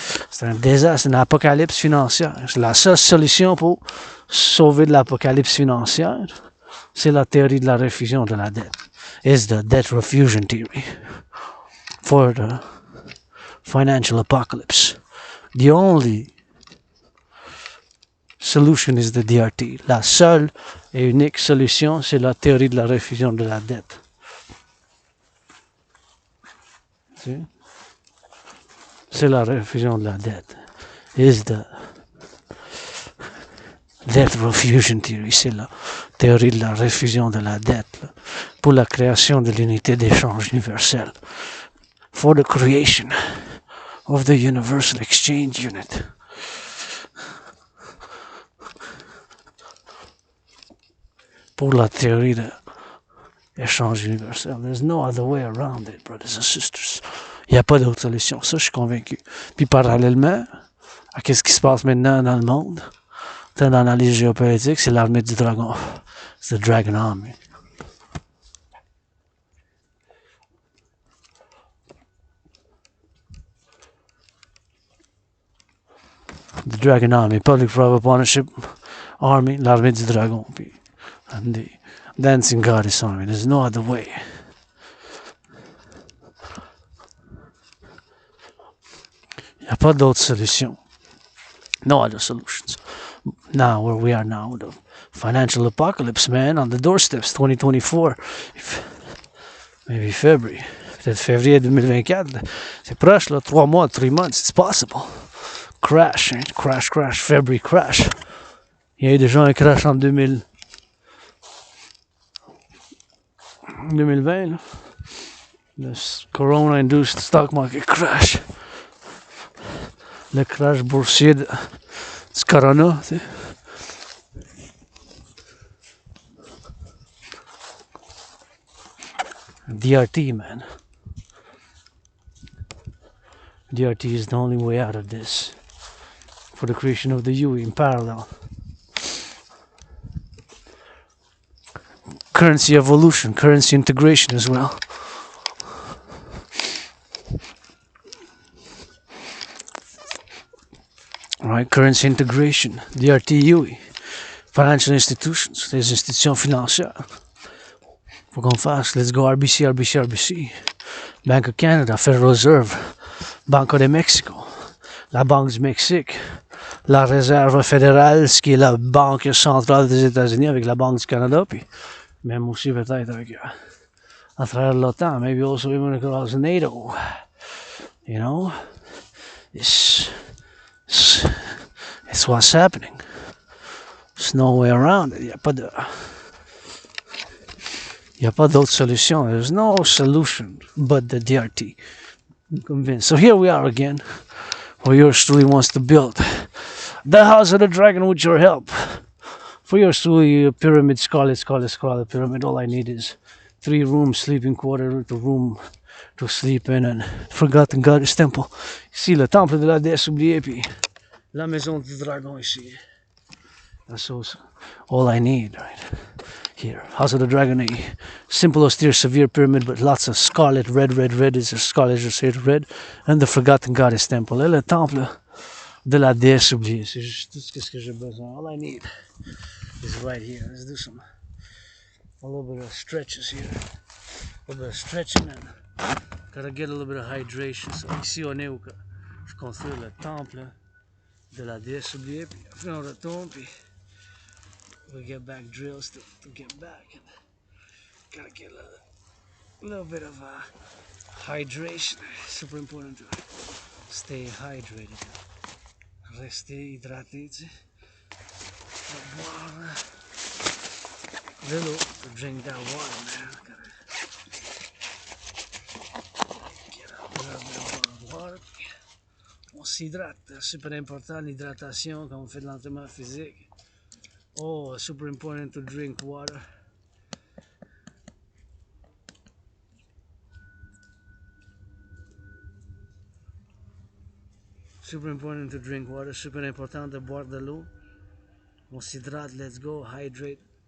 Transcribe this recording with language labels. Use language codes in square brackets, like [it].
[fr] C'est un désastre, une apocalypse financière. C'est la seule solution pour sauver de l'apocalypse financière. C'est la théorie de la refusion de la dette. [en] It's the debt refusion theory for the financial apocalypse. The only solution is the DRT. [fr] La seule et unique solution, c'est la théorie de la refusion de la dette. C'est la refusion de la dette. [en] Is the debt refusion theory. [fr] C'est la théorie de la refusion de la dette pour la création de l'unité d'échange universelle. [en] For the creation of the Universal Exchange Unit. [fr] Pour la théorie de l'échange universel. [en] There's no other way around it, brothers and sisters. [fr] Il n'y a pas d'autre solution. Ça, je suis convaincu. Puis parallèlement à ce qui se passe maintenant dans le monde, dans l'analyse géopolitique, c'est l'armée du dragon. [en] C'est the Dragon Army. The Dragon Army, Public Private Partnership Army, [fr] l'armée du dragon. Puis [en] And the dancing God is on me. There's no other way. [fr] Il n'y a pas d'autre solution. [en] No other solutions. Now, where we are now, the financial apocalypse, man, on the doorsteps, 2024. Maybe February. [fr] Peut-être février 2024. C'est proche, là. 3 mois, [en] 3 months. It's possible. Crash, hein? Crash, February crash. [fr] Il y a eu déjà un crash en 2020, là. Le Corona-induced stock market crash. Le crash boursier du Corona, tu sais. [en] DRT, man. DRT is the only way out of this. For the creation of the UE in parallel. Currency evolution, currency integration as well. Alright, currency integration, DRT UE. Financial institutions, [fr] les institutions financières. Faut qu'on fasse, [en] let's go [fr] RBC. Bank of Canada, Federal Reserve, Banco de Mexico, la Banque du Mexique, la Réserve fédérale, ce qui est la banque centrale des États-Unis avec la Banque du Canada, puis même aussi peut-être avec à travers l'OTAN, [en] maybe also even across NATO. You know, it's what's happening. There's no way around it. [fr] Il n'y a pas d'autre solution. [en] There's no solution but the DRT. I'm convinced. So here we are again, where yours truly wants to build the House of the Dragon with your help. For yours truly, a pyramid, scarlet pyramid. All I need is 3 rooms, sleeping quarter, the room to sleep in, and forgotten goddess temple. [fr] Ici, le temple de la déesse oubliée, puis la maison du dragon ici. [en] That's all I need, right? Here, House of the Dragon, a simple, austere, severe pyramid, but lots of scarlet, red is a scarlet, je say red, and the forgotten goddess temple. [fr] Et le temple de la déesse oubliée. C'est juste tout ce que j'ai besoin. [en] All I need is right here. Let's do a little bit of stretches here. A little bit of stretching, and gotta get a little bit of hydration. [fr] So ici on est où je construis le temple de la déesse oubliée, puis après on retourne, puis [en] we get back drills to get back, and gotta get a little bit of hydration. Super important to stay hydrated, [fr] rester hydraté, tu sais. Boire de l'eau, [en] to drink that water, man. Gotta get a little bit of water. [fr] On s'hydrate, super important l'hydratation quand on fait de l'entraînement physique. [en] Oh, super important to drink water. [fr] Super important to drink water. Super important de boire de l'eau. On s'hydrate, [en] let's go, hydrate.